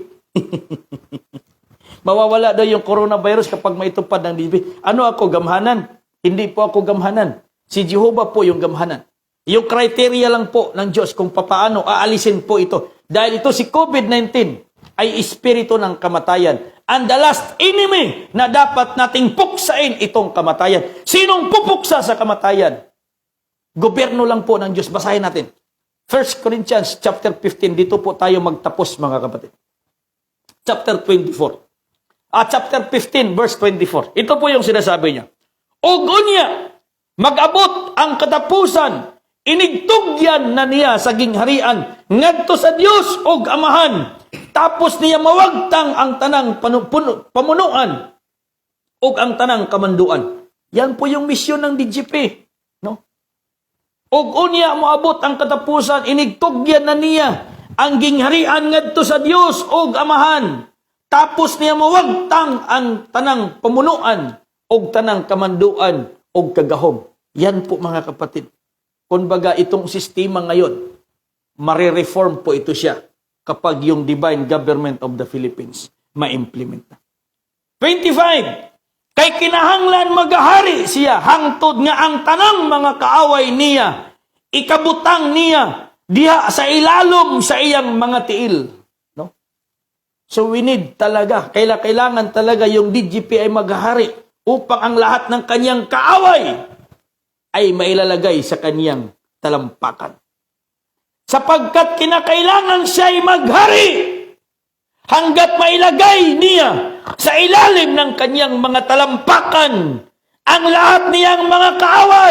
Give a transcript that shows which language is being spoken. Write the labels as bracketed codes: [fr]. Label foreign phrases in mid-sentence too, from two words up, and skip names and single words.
[tl] Mawawala daw yung coronavirus kapag maitupad ng DGP. Ano ako, gamhanan? Hindi po ako gamhanan. Si Jehovah po yung gamhanan. Yung criteria lang po ng Diyos kung papaano aalisin po ito. Dahil ito si COVID-19 ay espiritu ng kamatayan. [en] And the last enemy [tl] na dapat nating puksain itong kamatayan. Sinong pupuksa sa kamatayan? Gobyerno lang po ng Diyos. Basahin natin. 1 [en] Corinthians chapter 15. [tl] Dito po tayo magtapos, mga kapatid. [en] Chapter 24. Chapter 15 verse 24. [tl] Ito po yung sinasabi niya. [ceb] Og unya, mag-abot ang katapusan, inigtugyan na niya sa gingharian, ngadto sa Dios og Amahan, tapos niya mawagtang ang tanang pamunuan og ang tanang kamanduan. [tl] Yan po yung misyon ng DGP, no? [ceb] Og unya moabot ang katapusan, inigtugyan na niya ang gingharian ngadto sa Dios og Amahan, tapos niya mawagtang ang tanang pamunuan og tanang kamanduan og kagahom. [tl] Yan po, mga kapatid. Kumbaga itong sistema ngayon, marireform po ito siya kapag yung divine government of the Philippines ma-implement na. 25. [ceb] Kay kinahanglan magahari siya hangtod nga ang tanang mga kaaway niya, ikabutang niya diha sa ilalom sa iyang mga tiil. No? [en] So we need [tl] talaga, kailangan talaga yung DGP ay magahari upang ang lahat ng kanyang kaaway ay mailalagay sa kanyang talampakan. Sapagkat kinakailangan siya ay maghari hanggat mailagay niya sa ilalim ng kanyang mga talampakan ang lahat niyang mga kaaway.